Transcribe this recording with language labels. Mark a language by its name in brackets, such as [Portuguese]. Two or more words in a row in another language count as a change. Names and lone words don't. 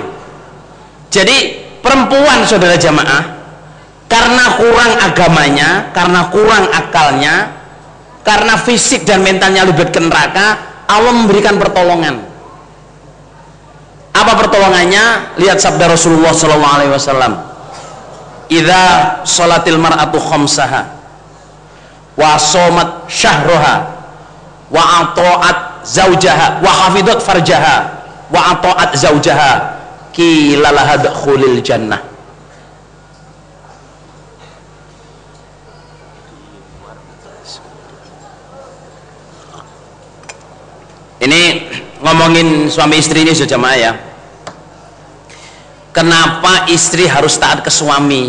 [Indonesian] Jadi perempuan, saudara jamaah, karena kurang agamanya, karena kurang akalnya, karena fisik dan mentalnya libet ke neraka, Allah memberikan pertolongan. Apa pertolongannya? Lihat sabda Rasulullah SAW. [Arabic] إذا صلت المرأة خمسها وصامت شهرها وأطاعت زوجها وحفظت فرجها وأطاعت زوجها قيل لها ادخلي الجنة. [Indonesian] Ini ngomongin suami istri ini jamaah ya. Kenapa istri harus taat ke suami?